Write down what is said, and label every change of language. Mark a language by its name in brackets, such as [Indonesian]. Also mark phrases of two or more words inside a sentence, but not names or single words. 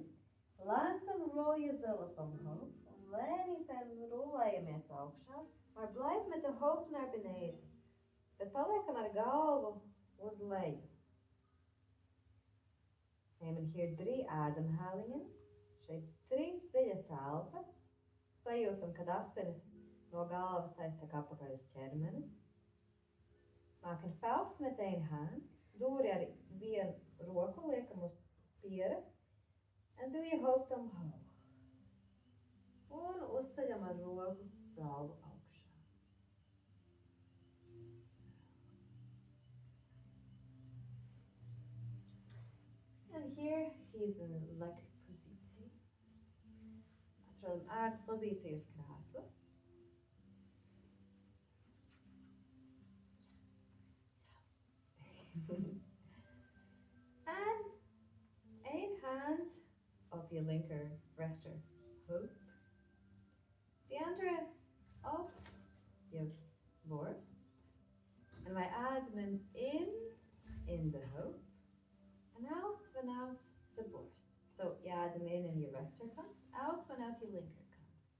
[Dutch] Lēnām rol je zulp omhoog. [Latvian] Lēnītēm rulējamies augšā, [Dutch] maar blijf met de hoofd naar beneden. [Latvian] Bet paliekam ar galvu uz leju. [Dutch] Nemen hier 3 ademhalingen. [Latvian] Šeit 3 dziļas elpas. Sajūtam, kad asinis No galvas aiztek apakaļ uz ķermeni. [Dutch] Maak een vuist met één hand. [Latvian] Dūri ar vienu roku liekam uz pieres. [Dutch] En doe je hoofd omhoog. [Latvian] Un uzceļam ar roku galvu augšā. [Dutch] En hier kiezen we een lekkere positie. [Latvian] Atrodam ērtu pozīciju uz krēsla. [Dutch] En één hand op je linker rechterheup. Die andere op je borst. En wij ademen in de heup. En out vanuit de borst. So je adem in je rechterkant, out vanuit je linkerkant.